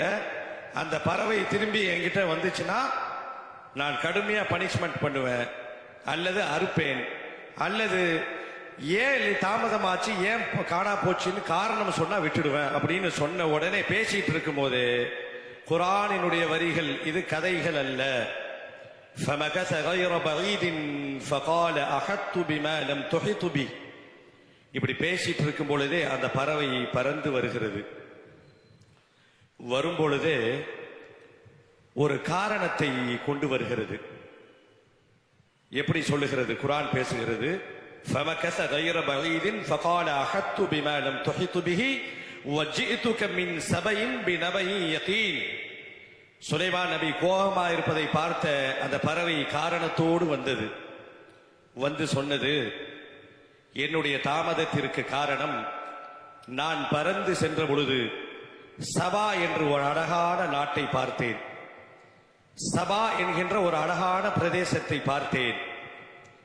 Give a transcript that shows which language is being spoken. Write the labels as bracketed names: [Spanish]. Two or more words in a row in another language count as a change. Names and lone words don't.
[Tamil] அந்த பறவை திரும்பி என்கிட்ட வந்துச்சுன்னா நான் கடுமையா பனிஷ்மெண்ட் பண்ணுவேன், அல்லது அறுப்பேன், அல்லது ஏன் தாமதமாச்சு, ஏன் காணா போச்சுன்னு காரணம் சொன்னா விட்டுடுவேன் அப்படின்னு சொன்ன உடனே பேசிட்டு இருக்கும் போது குர்ஆனினுடைய வரிகள், இது கதைகள் அல்ல. [Arabic] فَمَكَثَ غَيْرَ بَعِيدٍ فَقَالَ أَحَطْتُ بِمَا لَمْ تُحِطْ بِهِ. [Tamil] இப்படி பேசிட்டு இருக்கும் பொழுதே அந்த பறவை பறந்து வருகிறது. வரும் பொழுதே ஒரு காரணத்தை கொண்டு வருகிறது. எப்படி சொல்லுகிறது? குர்ஆன் பேசுகிறது, [Arabic] فَمَكَثَ غَيْرَ بَعِيدٍ فَقَالَ أَحَطْتُ بِمَا لَمْ تُحِطْ بِهِ وَجِئْتُكَ مِنْ سَبَإٍ بِنَبَإٍ يَقِينٍ. [Tamil] சுலைமான் நபி கோபமா இருப்பதை பார்த்த அந்த பறவை காரணத்தோடு வந்தது. வந்து சொன்னது, என்னுடைய தாமதத்திற்கு காரணம், நான் பறந்து சென்ற பொழுது சபா என்று ஒரு அழகான நாட்டை பார்த்தேன், சபா என்கின்ற ஒரு அழகான பிரதேசத்தை பார்த்தேன்.